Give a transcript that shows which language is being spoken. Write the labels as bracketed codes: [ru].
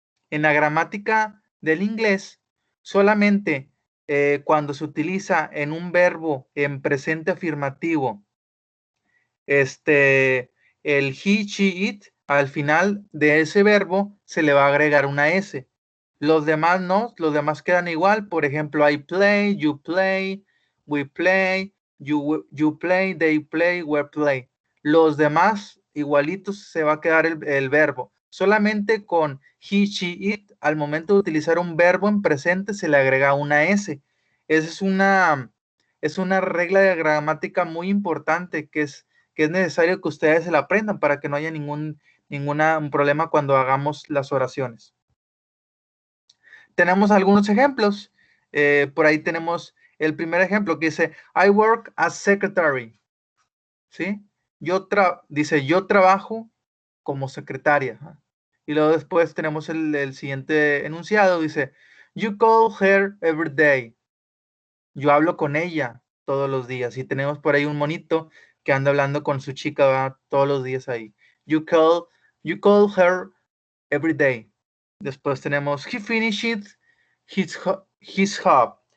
[es] En la gramática del inglés, solamente cuando se utiliza en un verbo en presente afirmativo, el [en] he, she, it, [es] al final de ese verbo se le va a agregar una S. Los demás no, los demás quedan igual. Por ejemplo, [en] I play, you play, we play, you play, they play, we play. [es] Los demás igualitos se va a quedar el verbo. Solamente con [en] he, she, it, [es] al momento de utilizar un verbo en presente se le agrega una S. Esa es una regla de gramática muy importante que es necesario que ustedes se la aprendan para que no haya ningún problema cuando hagamos las oraciones. Tenemos algunos ejemplos. Por ahí tenemos el primer ejemplo que dice, [en] I work as secretary. [es] ¿Sí? Dice, yo trabajo como secretaria. Y luego después tenemos el siguiente enunciado. Dice, [en] you call her every day. [es] Yo hablo con ella todos los días. Y tenemos por ahí un monito que anda hablando con su chica, ¿verdad? Todos los días ahí. [en] You call her every day. [es] Después tenemos [en] he finishes his job.